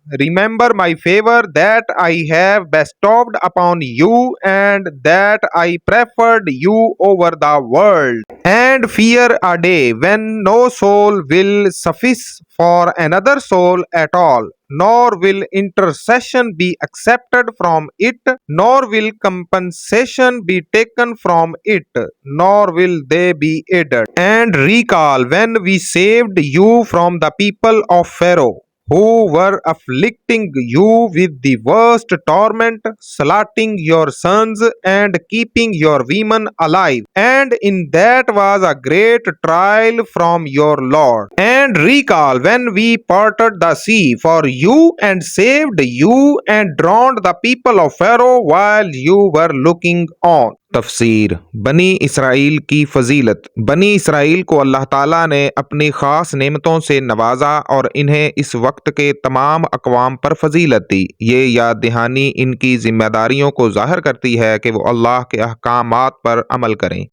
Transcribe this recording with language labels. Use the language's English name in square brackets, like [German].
[English] remember my favor that I have bestowed upon you and that I preferred you over the world, and fear a day when no soul will suffice for another soul at all, nor will intercession be accepted from it, nor will compensation be taken from it, nor will they be aided. And recall when we saved you from the people of Pharaoh, who were afflicting you with the worst torment, slaughtering your sons and keeping your women alive, and in that was a great trial from your Lord. And recall when we parted the sea for you and saved you and drowned the people of Pharaoh while you were looking on۔ [Urdu] تفسیر۔ بنی اسرائیل کی فضیلت۔ بنی اسرائیل کو اللہ تعالیٰ نے اپنی خاص نعمتوں سے نوازا اور انہیں اس وقت کے تمام اقوام پر فضیلت دی۔ یہ یاد دہانی ان کی ذمہ داریوں کو ظاہر کرتی ہے کہ وہ اللہ کے احکامات پر عمل کریں۔